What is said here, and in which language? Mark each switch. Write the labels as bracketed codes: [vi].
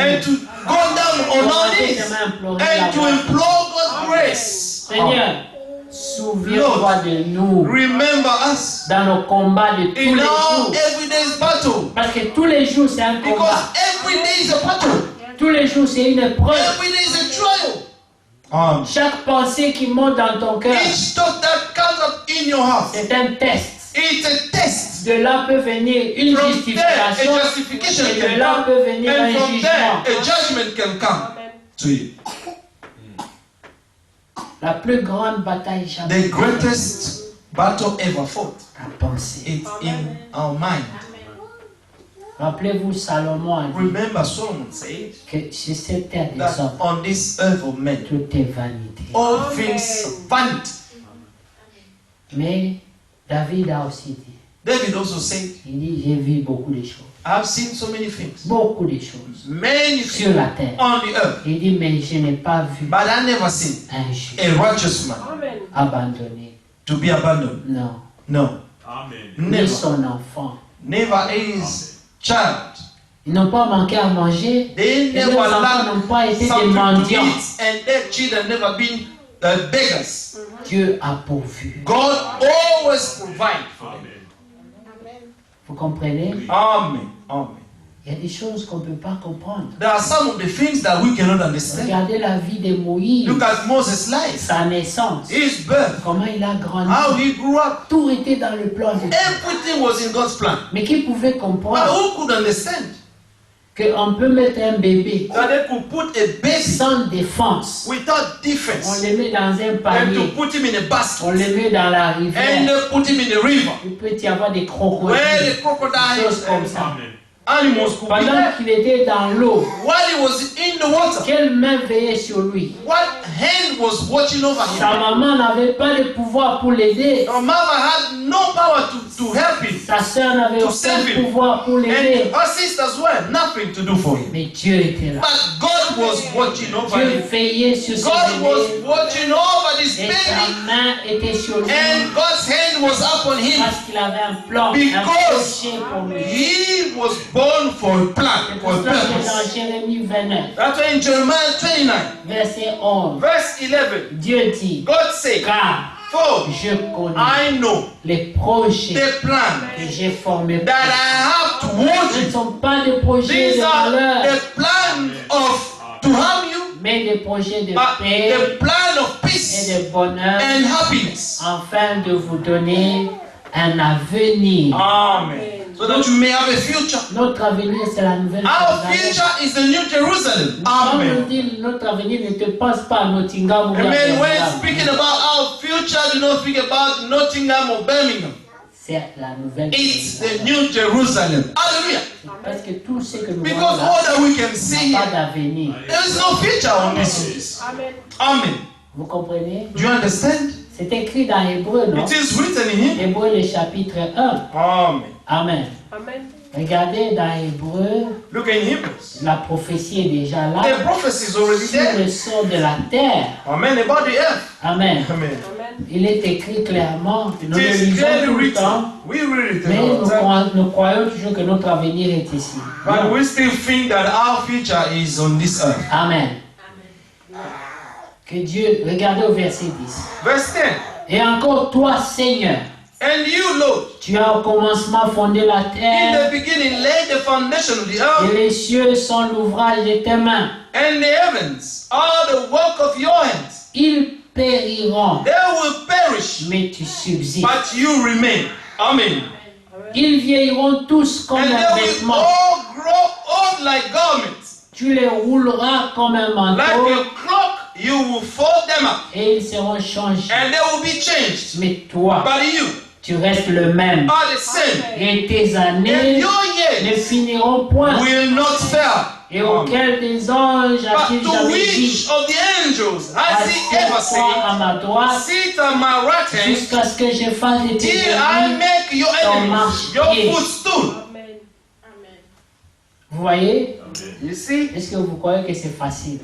[en] and to go down on our knees and to implore God's grace. [fr] Seigneur, souviens-toi de nous [en] Remember us [fr] dans nos combats de tous [en] in [fr] les [en] our [fr] jours. [en] everyday's battle, [fr] Parce que tous les jours c'est un [en] because [fr] combat. [en] every day is a battle, [fr] Tous les jours c'est une épreuve. [en] every day is a trial. [fr] Chaque pensée qui monte dans ton cœur, [en] Each thought that comes up in your heart, [fr] c'est un test. [en] it's a test. [fr] De là peut venir une [en] From there, [fr] justification. [en] a justification [fr] Et [en] can [fr] de là [en] come, [fr] peut venir un [en] and from [fr] jugement. [en] there, a judgment can come to you. [fr] La plus grande bataille jamais. [en] The greatest battle ever fought, [fr] La pensée. [en] it's in our mind. [fr] Rappelez-vous, Salomon a dit [en] Remember, Solomon said [fr] que sur cette terre des [en] that [fr] hommes, [en] on this earth of men, [fr] tout est vanité. [en] all things vanity. [fr] Mais David a aussi dit, [en] David also said, [fr] il dit, j'ai vu beaucoup de choses. [en] I've seen so many things, [fr] Beaucoup de choses [en] many [fr] sur la [en] things [fr] terre. [en] on the earth, [fr] Il dit, mais je n'ai pas vu [en] but I never seen [fr] un juste [en] a righteous man Amen. [fr] abandonné. [en] to be abandoned. [fr] Non. [en] No, [fr] Ni [en] never, [fr] son enfant. [en] never his child. [fr] Ils n'ont pas manqué à manger. [en] They [fr] Et [en] never [fr] leurs enfants [en] lacked [fr] n'ont pas été des [en] something to [fr] mendiants. [en] eat, and their children never been beggars. [fr] Dieu a pourvu. [en] God always provides for them. [fr] Vous comprenez? [en] Amen. Amen. [fr] Il y a des choses qu'on ne peut pas comprendre. [en] There are some of the things that we cannot understand. [fr] Regardez la vie de Moïse, [en] Look at Moses' life, [fr] sa naissance, [en] his birth, [fr] comment il a grandi. [en] how he grew up. [fr] Tout était dans le plan de Dieu. [en] Everything was in God's plan. [fr] Mais qui pouvait [en] But [fr] comprendre [en] who could understand [fr] qu'on peut mettre un bébé [en] that they could put a baby [fr] sans défense? [en] without [fr] On [en] defense [fr] le met dans un [en] and [fr] panier. [en] to put him in a [fr] On [en] basket [fr] le met dans la [en] and [fr] rivière. [en] put him in the river [fr] Il peut y avoir des [en] where [fr] crocodiles. [en] the [fr] Des [en] crocodiles [fr] choses comme [en] and [fr] ça. [en] animals could be [fr] Pendant [en] there? [fr] qu'il était dans l'eau, [en] While he was in the water, [fr] quelle main veillait sur lui? [en] what hand was watching over [fr] Sa [en] him? [fr] maman n'avait pas de pouvoir pour l'aider. [en] Your mother had no power to help him, [fr] Sa sœur n'avait [en] To [fr] aucun [en] save him. [fr] pouvoir pour l'aider. [en] and her sisters were nothing to do for him. [fr] Mais Dieu était là. [en] But God was watching over [fr] Dieu [en] him. [fr] veillait sur ce [en] God was [fr] bébé. [en] watching over this [fr] Et [en] baby, [fr] sa main était sur lui. [en] and God's hand was upon him. [fr] Parce qu'il avait un plan, un [en] Because [fr] projet pour lui. [en] he was born for a plan, [fr] C'est [en] for [fr] pour [en] a [fr] ça que [en] purpose. [fr] dans Jérémie 29, [en] That's why in Jeremiah 29, [fr] verset 11, [en] verse 11, [fr] Dieu dit, [en] God said, [fr] car [en] for [fr] je connais [en] I know [fr] les projets [en] the plan [fr] que j'ai formés pour [en] that [fr] toi. [en] I have towards [fr] Ce ne [en] you. [fr] sont pas des projets [en] These [fr] de [en] are [fr] malheur, [en] the plan of to harm you, [fr] mais des projets de [en] but [fr] paix [en] the plan of [fr] et [en] peace [fr] de bonheur, [en] and happiness. [fr] afin de vous donner un avenir. [en] Amen. So that you may have a future. [fr] Notre avenir, c'est la nouvelle [en] Our [fr] Jérusalem. [en] future is the New Jerusalem. [fr] Quand on [en] Amen. [fr] dit notre avenir, ne te pense pas à Nottingham ou à [en] Amen. When [fr] Birmingham. [en] speaking about our future, do not speak about Nottingham or Birmingham. [fr] C'est la nouvelle [en] It's the [fr] Jérusalem. [en] New Jerusalem. Hallelujah. [fr] Parce que tout ce que nous [en] Because [fr] voyons là, [en] all that we can see [fr] n'a pas [en] here, [fr] d'avenir. [en] there is no future on this. Amen. Amen. [fr] Vous comprenez? [en] Do you understand? [fr] C'est écrit dans Hébreu, non? [en] It is written in him. [fr] Hébreu, le chapitre 1. [en] Amen. Amen. Amen. [fr] Regardez dans Hébreu, [en] Look in Hebrews. [fr] la prophétie est déjà là. [en] The prophecy is already [fr] Sur [en] there. [fr] le sort de la terre. [en] Amen. About the earth. Amen. Amen. Amen. [fr] Il est écrit clairement. [en] It [fr] Nous le [en] is [fr] lisons [en] clearly [fr] tout le [en] written. [fr] temps. [en] We read it [fr] Mais [en] all the time. [fr] nous croyons toujours que notre avenir est ici. [en] But we still think that our future is on this earth. Amen. [fr] Que Dieu, regardez au verset 10. [en] Verse 10. [fr] Et encore toi, Seigneur, [en] And you, Lord, [fr] tu as au commencement fondé la [en] in [fr] terre, [en] the beginning laid the foundation of the [fr] et [en] earth, [fr] les cieux sont l'ouvrage de tes mains. [en] and the heavens are the work of your hands. [fr] Ils périront, [en] They will perish, [fr] mais tu subsistes. [en] but you remain. Amen. [fr] Ils vieilliront tous comme [en] And [fr] un [en] they will [fr] vêtement. [en] all grow old like garments. [fr] Tu les rouleras comme un [en] Like [fr] manteau, [en] a cloak, you will fold them up, [fr] et ils seront changés. [en] and they will be changed. [fr] Mais toi, [en] But you [fr] tu restes le même. [en] are the same. [fr] Et tes [en] And [fr] années [en] your [fr] ne [en] years [fr] finiront point. [en] will not fail. [fr] Et auquel des anges [en] But [fr] a-t-il [en] to [fr] jamais [en] which [fr] dit, [en] of the angels has he ever [fr] assieds-toi à [en] said, [fr] ma droite, [en] sit at my right hand [fr] jusqu'à ce que je fasse de tes [en] till I [fr] ennemis. [en] make your enemies your [fr] marche-pied. [en] footstool? Amen. Amen. [fr] Vous voyez? [en] You see? [fr] Est-ce que vous croyez que c'est facile?